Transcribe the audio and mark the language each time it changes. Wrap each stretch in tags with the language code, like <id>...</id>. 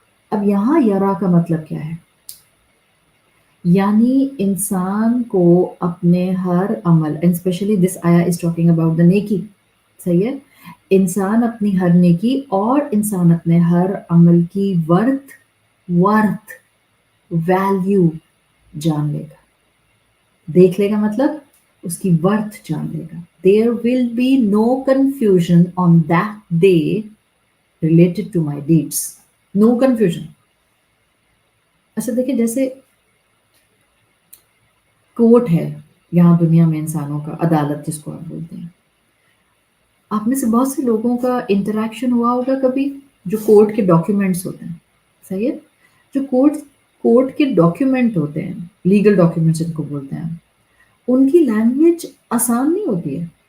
<ur>اب یہاں یرا کا مطلب کیا ہے؟ یعنی انسان کو اپنے ہر عمل،</ur> <en>And especially this I is talking about the نیکی.</en> <ur>صحیح ہے، انسان اپنی ہر نیکی اور انسان اپنے ہر عمل کی ورتھ ویلیو جان لے گا. دیکھ لے گا مطلب اس کی ورتھ جان لے گا.</ur> <en>There will be no confusion on that day related to my deeds. No confusion.</en> <ur>اچھا دیکھیں، جیسے کورٹ ہے یہاں دنیا میں، انسانوں کا عدالت جس کو آپ بولتے ہیں. آپ میں سے بہت سے لوگوں کا انٹریکشن ہوا ہوگا کبھی جو کورٹ کے ڈاکیومنٹس ہوتے ہیں. صحیح ہے، جو کورٹ کے ڈاکیومنٹ ہوتے ہیں، لیگل ڈاکیومنٹس جن کو بولتے ہیں، ان کی لینگویج آسان نہیں ہوتی ہے.</ur>